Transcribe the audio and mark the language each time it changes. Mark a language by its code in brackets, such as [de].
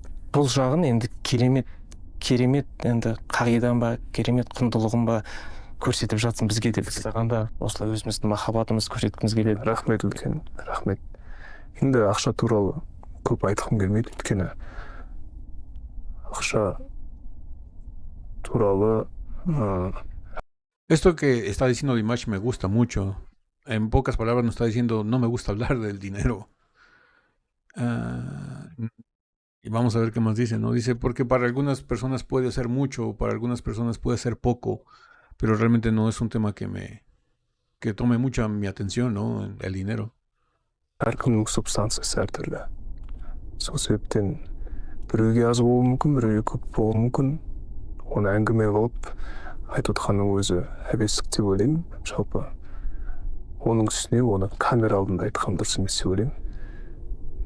[kk] Бұл жағын енді керемет енді қағидан ба, керемет құндылығын ба көрсетіп жатсың бізге де. Біз саған да осылай өзіміздің махаббатымызды көрсеткіміз келеді. Рахмет үлкен, рахмет. Енді ақша туралы көп айтқым келмейді, өйткені ақша туралы [es] Esto que está diciendo Dimash me gusta mucho. En pocas palabras nos está diciendo, no me gusta hablar del dinero. Ah, y vamos a ver qué más dice, ¿no? Dice, porque para algunas personas puede ser mucho, para algunas personas puede ser poco, pero realmente no es un tema que tome mucha mi atención, ¿no? El dinero. [kk] Әркімнің субстанциясы әртүрлі. Сол себептен біреуге аз болуы мүмкін, біреуге көп болуы мүмкін. Оны әңгіме қылып айтып отқанның өзі әбестік деп ойлаймын. Жалпы оның үстіне оны камера алдында айтқан дұрыс емес деп ойлаймын.